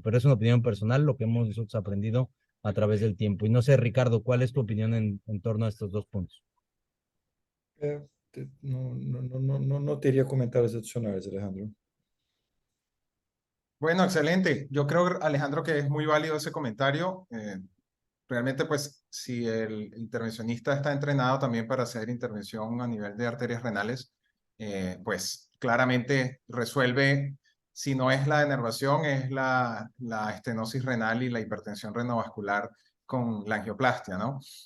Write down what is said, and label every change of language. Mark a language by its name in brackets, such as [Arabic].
[Spanish] Pero es una opinión personal, lo que hemos nosotros aprendido a través del tiempo. Y no sé, Ricardo, ¿cuál es tu opinión en torno a estos dos puntos? [Portuguese] No teria comentários adicionais, Alejandro. [Spanish] Bueno, excelente. Yo creo, Alejandro, que es muy válido ese comentario. Realmente, pues, si el intervencionista está entrenado también para hacer intervención a nivel de arterias renales, pues claramente resuelve, si no es la denervación, es la estenosis renal y la hipertensión renovascular con la angioplastia, ¿no?